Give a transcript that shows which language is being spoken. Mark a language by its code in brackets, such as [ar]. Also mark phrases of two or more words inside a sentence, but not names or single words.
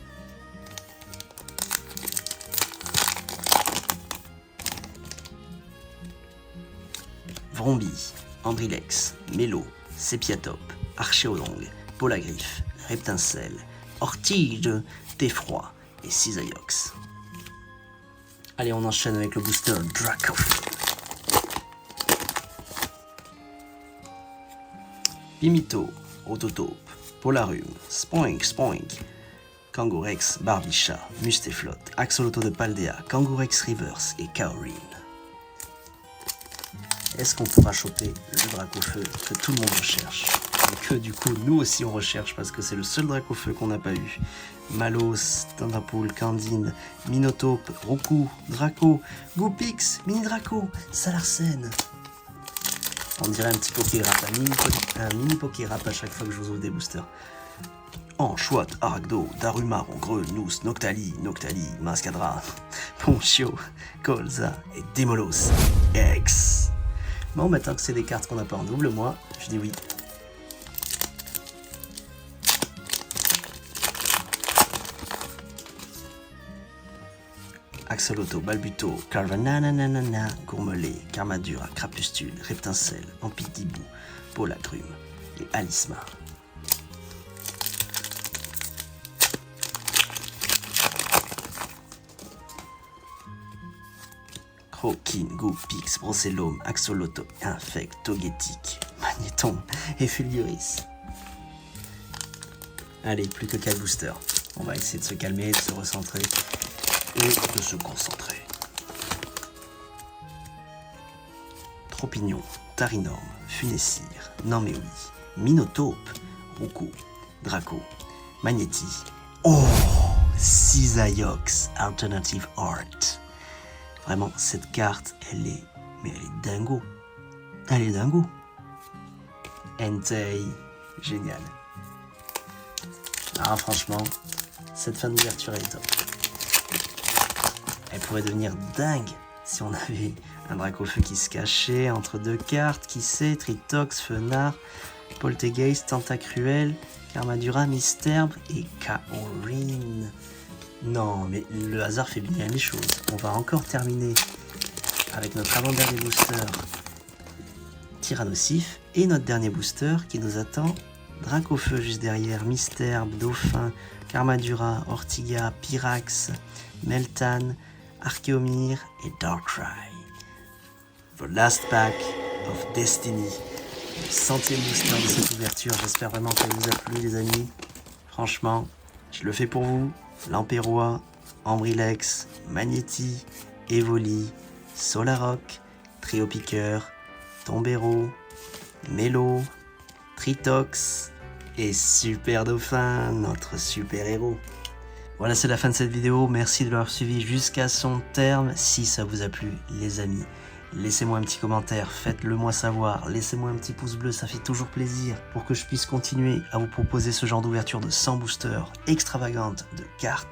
[fr] Vrombi, Andrilex, Mélo, Sépiatop, Archéodongue, Polagriffe, Reptincelle, Ortige, Teffroi et Cisaiox. Allez, on enchaîne avec le booster Dracofeu. Pimito, Autotaupe, Polarum, Spoink, Kangourex, Barbicha, Mustéflotte, Axolotl de Paldea, Kangourex Reverse et Kaorin. Est-ce qu'on pourra choper le Dracofeu que tout le monde recherche? et que du coup nous aussi on recherche parce que c'est le seul Dracofeu qu'on n'a pas eu. Malos, Thunderpool, Candine, Minotape, Roku, Draco, Goopix, Mini Draco, Salarsen. On dirait un petit Pokérap, un mini Pokérap à chaque fois que je vous ouvre des boosters. Anchoat, Aragdo, Daruma, Rongreux, Nous, Noctali, Mascadra, Ponchio, Colza et Demolos X. Bon, maintenant que c'est des cartes qu'on n'a pas en double, moi, je dis oui. Axolotl, Balbuto, Carvanananana, Gourmelet, Carmadura, Crapustule, Reptincelle, Ampidibou, Polagrume et Alisma. Croquine, Goopix, Brocellum, Axolotl, Infect, Togetic, Magnéton et Fulguris. Allez, plus que 4 boosters. On va essayer de se calmer, de se recentrer et de se concentrer. Tropignon, Tarinorm, Funessir, Norméoui, Minotape, Roku, Draco, Magnéti. Oh, Cisaiox, Alternative Art. Vraiment, cette carte, elle est dingo. Elle est dingo. Entei, génial. Ah, franchement, cette fin d'ouverture est top. Elle pourrait devenir dingue si on avait un Dracofeu qui se cachait entre deux cartes. Qui sait, Tritox, Fenard, Poltegeist, Tentacruel, Carmadura, Misterbe et Kaorin. Non, mais le hasard fait bien les choses. On va encore terminer avec notre avant-dernier booster Tyrannosif et notre dernier booster qui nous attend. Dracofeu juste derrière, Misterbe, Dauphin, Carmadura, Ortiga, Pyrax, Meltan, Archeomir et Darkrai. [en] The last pack of Destiny. [fr] Le 100e booster de cette ouverture. J'espère vraiment que ça vous a plu les amis. Franchement, je le fais pour vous. Lamperois, Ambrilex, Magnéti, Evoli, Solaroc, Triopiqueur, Tombero, Mélo, Tritox et Super Dauphin, notre super héros. Voilà, c'est la fin de cette vidéo. Merci de l'avoir suivi jusqu'à son terme. Si ça vous a plu, les amis, laissez-moi un petit commentaire, faites-le moi savoir, laissez-moi un petit pouce bleu, ça fait toujours plaisir pour que je puisse continuer à vous proposer ce genre d'ouverture de 100 boosters extravagantes de cartes.